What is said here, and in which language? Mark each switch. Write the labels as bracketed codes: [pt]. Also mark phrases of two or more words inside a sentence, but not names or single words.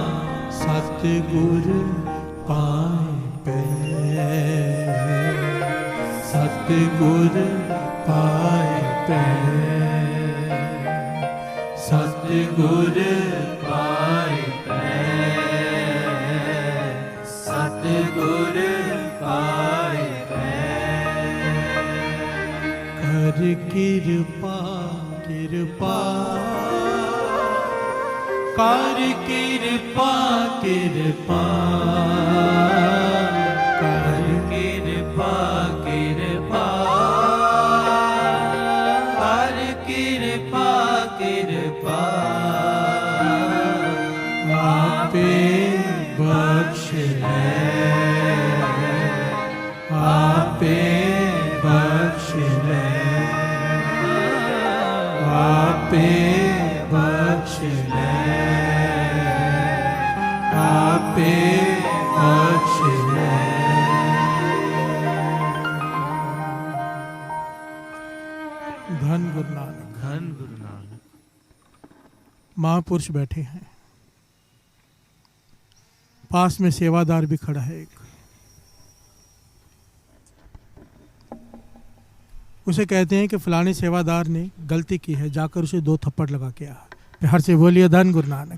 [pa] ਸਤਿਗੁਰ ਪਾਏ ਸਤਿਗੁਰ ਪਾਏ ਸਤਿਗੁਰ ਪਾਏ ਸਤਿਗੁਰ ਪਾਏ ਕਰ ਕਿਰਪਾ ਕਿਰਪਾ ਕਰ ਕਿਰਪਾ ਕਿਰਪਾ ਕਰ ਕਿਰਪਾ ਕਿਰਪਾ ਕਰ ਕਿਰਪਾ ਕਿਰਪਾ, ਆਪੇ ਬਖ਼ਸ਼ ਲੈ ਆਪੇ ਬਖ਼ਸ਼ ਲੈ ਆਪੇ ਬਖ਼ਸ਼ ਲੈ ਆਪੇ ਬਖ਼ਸ਼ ਲੈ ਧੰਨ ਗੁਰੂ ਨਾਨਕ, ਧੰਨ ਗੁਰੂ ਨਾਨਕ, [hi] महापुरुष बैठे हैं, पास में सेवादार भी खड़ा है एक। उसे कहते हैं कि फलाने सेवादार ने गलती की है, जाकर उसे 2 थप्पड़ लगा के आ। प्यार से बोलिए [pa] ਧੰਨ ਗੁਰੂ ਨਾਨਕ।